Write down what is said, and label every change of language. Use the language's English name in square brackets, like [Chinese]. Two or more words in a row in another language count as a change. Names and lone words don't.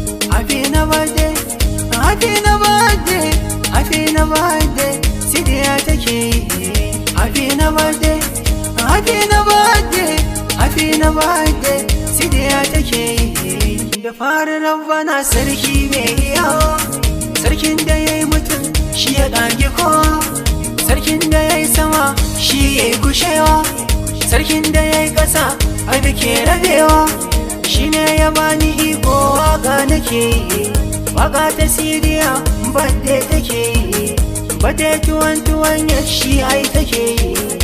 [English] Happy na birthday, happy na birthday, happy na birthday, [Hausa] Sidiya take yi. [English] Happy na birthday, happy na birthday, happy na birthday, [Hausa] Sidiya take yi. Fara Rabbana sarki mai iya, sarkin da ya yi mutum shi ya ƙage kowa, sarkin da ya yi sama shi ya yi kushewa, sarkin da ya yi ƙasa har da ke rabewa, shi ne ya bani iko waƙa nake yi, waƙa ta siriya badde take yi, badde tuwon tuwon ya shi ai take yi.